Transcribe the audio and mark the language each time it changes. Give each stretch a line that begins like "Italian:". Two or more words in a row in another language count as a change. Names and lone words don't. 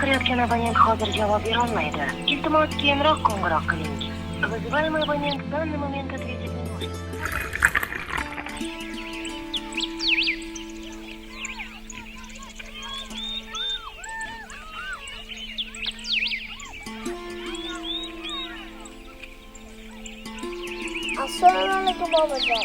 Uzbek: uchun abonent hozir javob berolmaydi. Iltimos keyinroq qo'ng'iroq qiling.
Russian: Вызываемый абонент в данный момент ответить не может.
Uzbek: Assalomu alaykum bobojon.